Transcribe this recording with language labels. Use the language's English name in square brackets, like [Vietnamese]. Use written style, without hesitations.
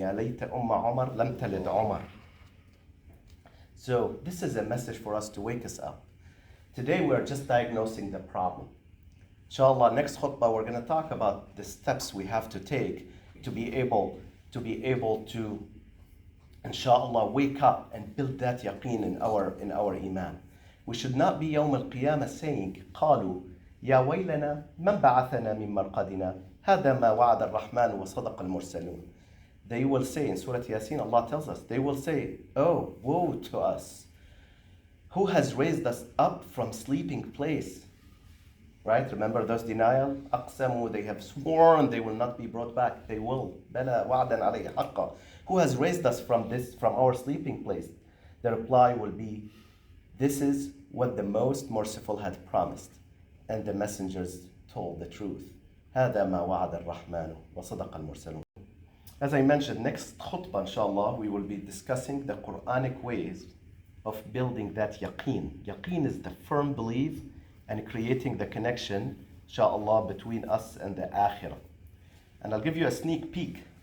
[Arabic] Ya layta umma Umar lam talid Umar. [English] So this is a message for us to wake us up. Today we are just diagnosing the problem. Inshallah, next khutbah we're going to talk about the steps we have to take to be able to inshallah wake up and build that yaqeen in our iman. We should not be yawm al-qiyamah saying, [Arabic] قالوا يا ويلنا من بعثنا من مرقدنا هذا ما وعد الرحمن وصدق المرسلون. [English] They will say in Surah Yasin, Allah tells us, they will say, oh, woe to us. Who has raised us up from sleeping place? Right? Remember those denial? أقسموا, they have sworn they will not be brought back. They will. [Arabic] بلى وعدا عليه حقا. [English] Who has raised us from our sleeping place? The reply will be, this is what the most merciful had promised. And the messengers told the truth. [Arabic] هذا ما وعد الرحمن وصدق المرسلون. [English] As I mentioned, next khutbah, inshallah, we will be discussing the Quranic ways of building that yaqeen. Yaqeen is the firm belief and creating the connection, inshallah, between us and the akhirah. And I'll give you a sneak peek.